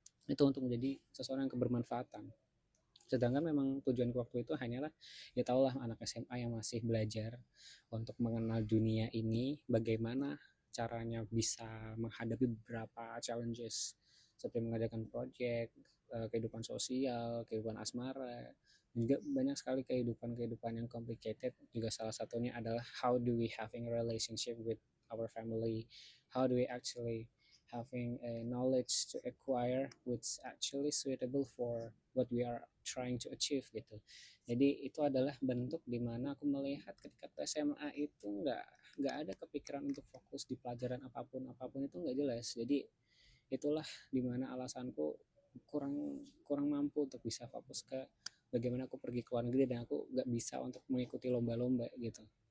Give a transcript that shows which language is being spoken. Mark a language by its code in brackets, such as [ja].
[id] Itu untuk menjadi seseorang yang kebermanfaatan. Sedangkan memang tujuan waktu itu hanyalah, ya tahulah anak SMA yang masih belajar untuk mengenal dunia ini, bagaimana caranya bisa menghadapi beberapa challenges seperti mengerjakan project, kehidupan sosial, kehidupan asmara, dan juga banyak sekali kehidupan yang complicated. Juga salah satunya adalah [en] how do we having a relationship with our family, how do we actually having a knowledge to acquire which actually suitable for what we are trying to achieve gitu. [id] Jadi itu adalah bentuk dimana aku melihat ketika ke SMA itu nggak ada kepikiran untuk fokus di pelajaran apapun itu nggak jelas. Jadi itulah dimana alasanku kurang kurang mampu untuk bisa fokus ke bagaimana aku pergi ke luar negeri dan aku nggak bisa untuk mengikuti lomba-lomba gitu.